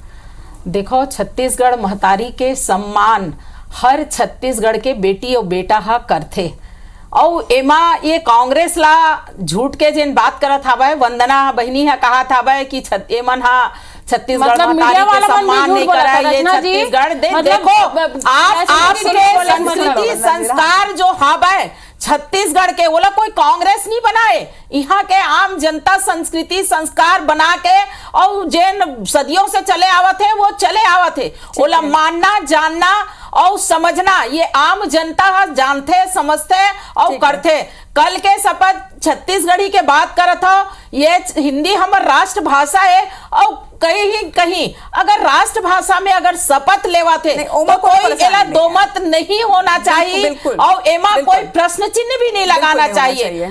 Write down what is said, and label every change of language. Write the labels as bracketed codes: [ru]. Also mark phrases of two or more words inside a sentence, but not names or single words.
[hne] देखो छत्तीसगढ़ महतारी के सम्मान हर छत्तीसगढ़ के बेटी और बेटा हा करथे, और एमा ये कांग्रेस ला झूठ के जिन बात करत हवे, वंदना बहनी हा कहा था कि एमन हा छत्तीसगढ़ मतलब महतारी के सम्मान नहीं करा, ये छत्तीसगढ़ देखो आपके संस्कृति संस्कार जो हवे छत्तीसगढ़ के वो लोग कोई कांग्रेस नहीं बनाए, यहाँ के आम जनता संस्कृति संस्कार बना के और जिन सदियों से चले आवत है वो चले आवत है, वो लोग मानना जानना और समझना ये आम जनता जानते समझते और करते। कल के शपथ छत्तीसगढ़ी के बात करत हो, ये हिंदी हमार राष्ट्र भाषा है और कहीं अगर राष्ट्र भाषा में अगर शपथ लेवा थे तो कोई एला दो मत नहीं होना चाहिए और एमा कोई प्रश्न चिन्ह भी नहीं लगाना चाहिए।